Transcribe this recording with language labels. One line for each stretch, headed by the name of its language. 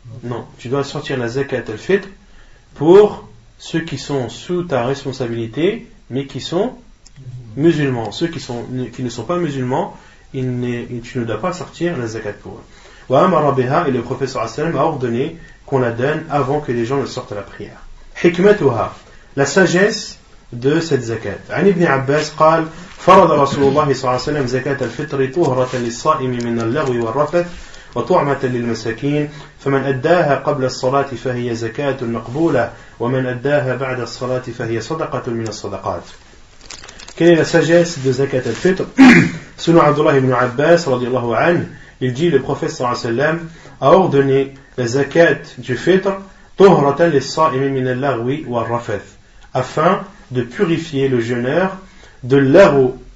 French: Non, tu dois sortir la zakat al-fitr pour ceux qui sont sous ta responsabilité mais qui sont musulmans. Ceux qui ne sont pas musulmans, tu ne dois pas sortir la zakat pour eux.
Arabic: Wa amara biha,
French: et le prophète sallallahu alayhi wa sallam a ordonné qu'on la donne avant que les gens ne sortent à la prière.
Arabic: Hikmatuha,
French: la sagesse de cette zakat.
Arabic: An ibn Abbas قال فرض رسول الله صلى الله عليه وسلم زكاة الفطر طهرة للصائم من اللغو والرفث وطعمة للمساكين فمن أداها قبل الصلاة فهي زكاة مقبولة ومن أداها بعد الصلاة فهي صدقة من الصدقات.
French: Quelle est la sagesse de zakat al-fitr? Selon Abdullah ibn Abbas radiyallahu anhu, il dit le prophète sallallahu alayhi wa sallam a ordonné la zakat du fitr
Arabic: طهرة للصائم من اللغو والرفث,
French: afin de purifier le jeûneur de l'aghu.